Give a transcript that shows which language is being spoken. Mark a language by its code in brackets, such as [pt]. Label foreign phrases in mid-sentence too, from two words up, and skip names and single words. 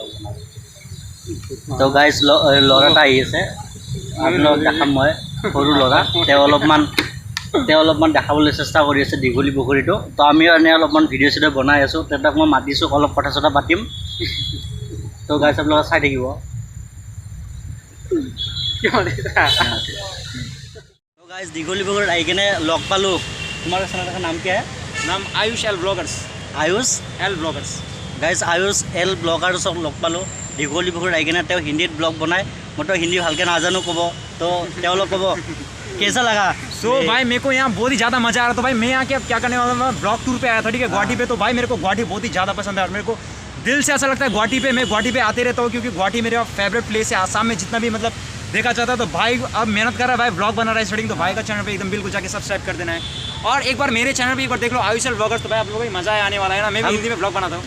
[as] তো গাইজ ল'ৰা এটা আহি আছে আপোনালোকক দেখাম মই সৰু ল'ৰা তেওঁ অলপমান দেখাবলৈ চেষ্টা কৰি আছে দীঘলী পুখুৰীটো তো আমিও এনে অলপমান ভিডিঅ' চিডিঅ' বনাই আছোঁ তেওঁক মই মাতিছোঁ অলপ কথা চথা পাতিম তো গাইজ আপোনালোকে চাই থাকিব তো গাইজ দীঘলী পুখুৰীত আহি কিনে লগ পালোঁ তোমাৰ চেনেলৰ নাম কি হয় [hi] नाम आयुष एल ब्लॉगर्स [as] আয়ুষ গাইজ আয়ুষ এল ব্লগাৰ্ছক লগ পালোঁ দীঘলী পুখুৰীত আহি কিনে তেওঁ হিন্দীত ব্লগ বনায় মইতো হিন্দী ভালকৈ নাজানো ক'ব তো তেওঁলোক ক'ব [hi] कैसा लगा सो भाई मेरे को यहाँ बहुत ही ज़्यादा मज़ा आ रहा था भाई मैं यहाँ क्या करने वाला मैं [en] blog tour [hi] पे आया था ठीक है गुवाहाटी पे तो भाई मेरे को गुवाहाटी बहुत ही ज़्यादा पसंद है और मेरे को दिल से ऐसा लगता है गुवाहाटी पे मैं गुवाहाटी पे आते रहता हूँ क्योंकि गुवाहाटी मेरा [en] favourite place [hi] है आसाम में जितना भी मतलब देखा जाता है तो भाई अब मेहनत कर रहा है भाई ब्लॉग बना रहा है स्टार्टिंग तो भाई का चैनल पे एकदम बिल्कुल जाके सब्सक्राइब कर देना है और एक बार मेरे चैनल पे एक बार देख लो आयुष ब्लॉगर्स तो भाई आप लोगों को भी मजा आने वाला है ना मैं भी हिंदी में ब्लॉग बनाता हूँ